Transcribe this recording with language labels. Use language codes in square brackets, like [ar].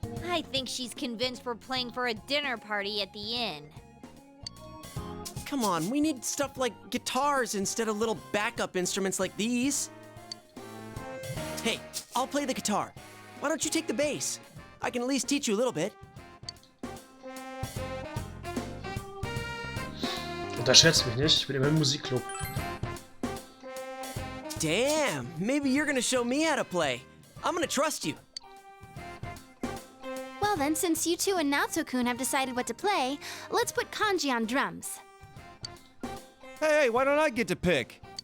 [en] I think she's convinced we're playing for a dinner party at the inn. Come on, we need stuff like guitars instead of little backup instruments like these. Hey, I'll play the guitar. Why don't you take the bass? I can at least teach you a little bit. [de] Unterschätzt mich nicht, ich bin immer im Musikclub. [en] Damn, maybe you're gonna show me how to play. I'm gonna trust you. Well then, since you two and Naoto-kun have decided what to play, let's put Kanji on drums. Hey, why don't I get to pick?